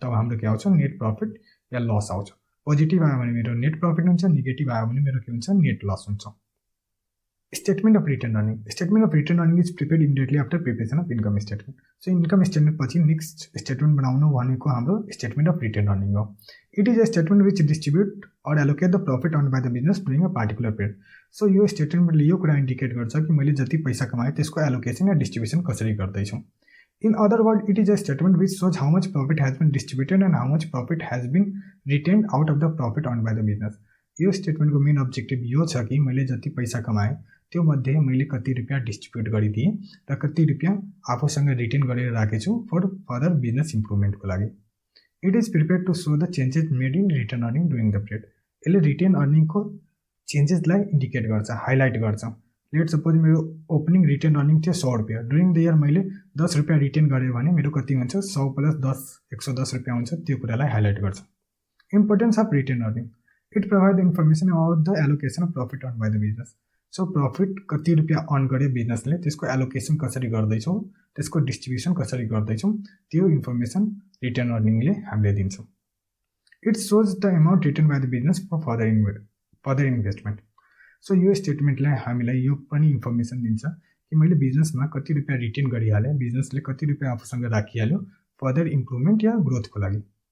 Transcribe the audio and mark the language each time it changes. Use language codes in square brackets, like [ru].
[ne] तब हाम्रो के आउँछ, नेट प्रफिट या लस आउँछ। पोजिटिभ आयो भने मेरो नेट प्रफिट हुन्छ, नेगेटिभ आयो भने मेरो के हुन्छ, नेट लस हुन्छ। [en] Statement of return earning. Statement of return earning is prepared immediately after preparation of income statement. [ne] So income statement पछि next statement बनाउनु भनेको हाम्रो statement of return earning हो. [en] It is a statement which distribute or allocate the profit earned by the business during a particular period. [ne] So यो statementले यो कुरा indicate गर्छ कि मैले जति पैसा कमाएँ त्यसको एलोकेसन या डिस्ट्रिब्युसन कसरी गर्दैछु। [en] In other words, it is a statement which shows how much profit has been distributed and how much profit has been retained out of the profit earned by the business. [ne] यो स्टेटमेन्टको main objective यो छ कि मैले जति पैसा कमाएँ त्यो मध्ये मैले कति रुपियाँ डिस्ट्रिब्युट गरिदिएँ र कति रुपियाँ आफूसँग रिटेन गरेर राखेछु फर फर्दर बिजनेस इम्प्रुभमेन्टको लागि। [en] It is prepare to show the changes made in return earning during the period. [ne] यसले रिटेन अर्निङको चेन्जेसलाई इन्डिकेट गर्छ, हाइलाइट गर्छ। लेट सपोज मेरो ओपनिङ रिटेन अर्निङ थियो 100 रुपियाँ, [en] during the year [ne] मैले 10 रुपियाँ रिटेन गरेँ भने मेरो कति हुन्छ, 100 प्लस 10 110 रुपियाँ हुन्छ। त्यो कुरालाई हाइलाइट गर्छ। [en] Importance of retain earning. It provide the information about the allocation of profit earn by the business. [ne] So profit कति रुपियाँ अर्न गर्यो बिजनेसले, त्यसको एलोकेसन कसरी गर्दैछौँ, त्यसको डिस्ट्रिब्युसन कसरी गर्दैछौँ, त्यो इन्फर्मेसन रिटर्न अर्निङले हामीले दिन्छौँ। [en] It shows the amount return by the business for further investment. [ne] So यो स्टेटमेन्टले हामीलाई यो पनि इन्फर्मेसन दिन्छ कि मैले बिजनेसमा कति रुपियाँ रिटेन गरिहालेँ, बिजनेसले कति रुपियाँ आफूसँग राखिहाल्यो फर्दर इम्प्रुभमेन्ट या ग्रोथको लागि।